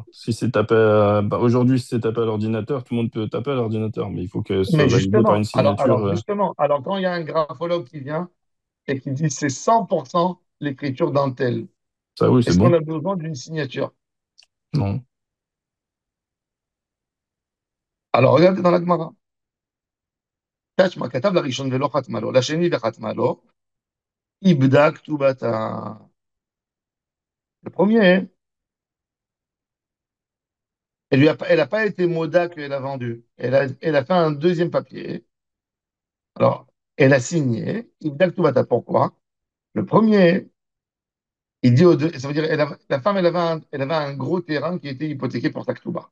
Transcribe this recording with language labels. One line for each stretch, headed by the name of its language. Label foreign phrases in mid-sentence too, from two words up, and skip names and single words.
French: Si c'est tapé aujourd'hui, si c'est tapé à l'ordinateur, tout le monde peut taper à l'ordinateur, mais il faut que ce soit Mais validé par justement, une alors, signature. alors justement, alors quand il y a un graphologue qui vient et qui dit c'est 100% l'écriture d'un tel, Ça, oui, c'est est-ce qu'on bon. a besoin d'une signature? Non. Alors, regardez dans la Gemara.
Hebrew: תשמע, כתב לראשון ולא חתמה לו, לשני וחתמה לו, איבדה כתובתה.
French: Le premier, elle a pas été moda qu'elle a vendu. Elle a fait un deuxième papier. Alors, Elle a signé.
Hebrew: איבדה כתובתה.
French: Pourquoi? Le premier, il dit aux deux, ça veut dire, la femme, elle avait un gros terrain qui était hypothéqué pour sa Ktouba.